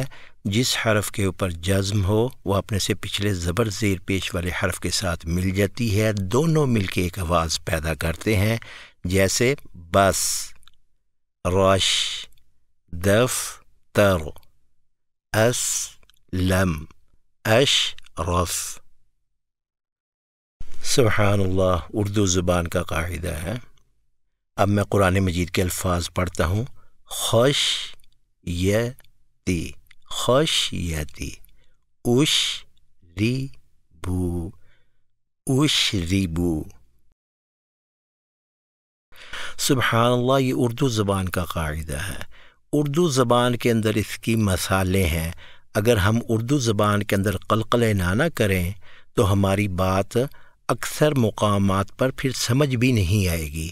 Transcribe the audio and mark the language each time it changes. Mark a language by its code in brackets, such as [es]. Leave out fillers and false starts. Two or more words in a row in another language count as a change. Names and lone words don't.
[ur] جس حرف کے اوپر جزم ہو وہ اپنے سے پچھلے زبر زیر پیش والے حرف کے ساتھ مل جاتی ہے، دونوں مل کے ایک آواز پیدا کرتے ہیں، جیسے بس، رش، دفتر، اسلم، اشرف۔ [ar] سبحان اللہ، [ur] اردو زبان کا قاعدہ ہے۔ اب میں قرآن مجید کے الفاظ پڑھتا ہوں۔ [ar] خوش یتی، خوش یتی، اش ری بو، اش ری بو۔ سبحان اللہ، [ur] یہ اردو زبان کا قاعدہ ہے۔ اردو زبان کے اندر اس کی مثالیں ہیں۔ اگر ہم اردو زبان کے اندر قلقلے نہ کریں تو ہماری بات اکثر مقامات پر پھر سمجھ بھی نہیں آئے گی۔